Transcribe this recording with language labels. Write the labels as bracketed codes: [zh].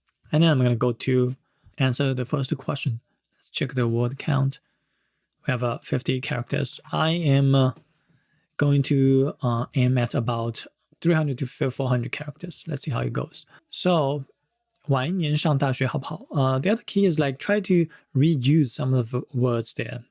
[en] And then I'm going to go to answer the first question. Let's check the word count. We have 50 characters. I am going to aim at about 300 to 400 characters. Let's see how it goes. [zh] So, 晚一年上大学好不好? [en] The other key is like try to reuse some of the words there.